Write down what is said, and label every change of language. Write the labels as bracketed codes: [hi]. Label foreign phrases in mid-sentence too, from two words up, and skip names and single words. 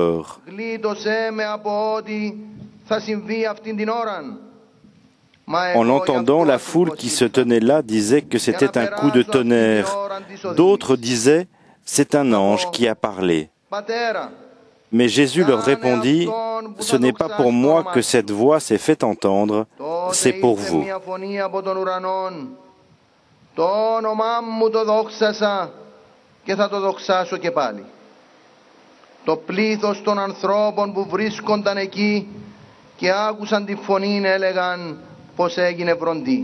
[fr] » En l'entendant, la foule qui se tenait là disait que c'était un coup de tonnerre. D'autres disaient, « C'est un ange qui a parlé. » Mais Jésus leur répondit, « Ce n'est pas pour moi que cette voix s'est fait entendre, c'est pour vous. » [el] Το πλήθος των ανθρώπων που βρίσκονταν εκεί και άκουσαν τη φωνή έλεγαν πως έγινε βροντί.